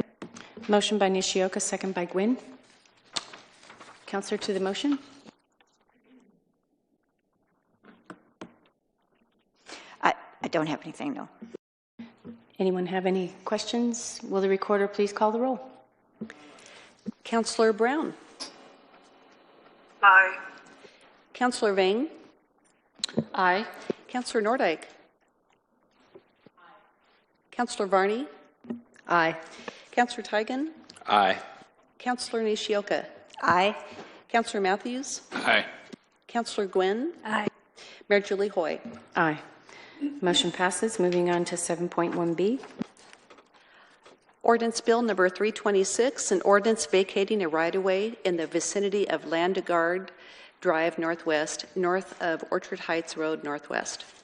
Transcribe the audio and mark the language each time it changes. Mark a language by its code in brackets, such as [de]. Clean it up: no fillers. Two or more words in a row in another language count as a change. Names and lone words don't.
[en] Motion by Nishioka, second by Gwynn. Councilor to the motion. I don't have anything, no. Anyone have any questions? Will the recorder please call the roll? Councilor Brown. Aye. Councilor Vang. Aye. Councilor Nordyke. Councilor Varney. Aye. Councilor Tigan. Aye. Councilor Nishioka. Aye. Councilor Matthews. Aye. Councilor Gwynn. Aye. Mayor Julie Hoy. Aye. Motion passes. Moving on to 7.1B. Ordinance Bill number 326, an ordinance vacating a right-of-way in the vicinity of Landaggard Drive Northwest, north of Orchard Heights Road Northwest.